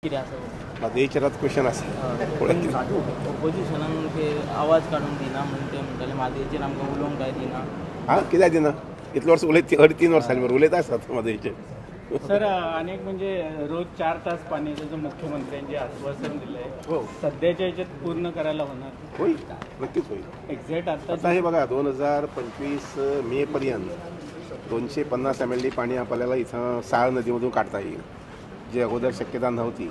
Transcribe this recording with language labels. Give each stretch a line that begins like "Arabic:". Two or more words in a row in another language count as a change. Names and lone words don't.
Konkani: कितें आसा म्हादयेचेरात क्वेश्चन आसा ऑपोजिशनान ते आवाज काडून दिना म्हणून ते म्हणटाले म्हादयेचेर आमकां उलोवंक काय दिना. हां कित्याक दिना इतले वर्स उलयत 3.5 वर्सांनी बरं उलयता आसतात म्हादयेचेर.
Marathi: सर अनेक म्हणजे रोज 4 तास पाणी त्याचं मुख्यमंत्र्यांचे आश्वासन दिलंय. हो सध्याच्या याच्यात पूर्ण करायला होणार. होईल नक्कीच होईल. एक्झॅक्ट आता हे बघा 2025 मेपर्यंत 250 MLD पाणी आपल्याला इथं साळ नदीमधून काढता येईल, जी अगोदर शक्यता नव्हती.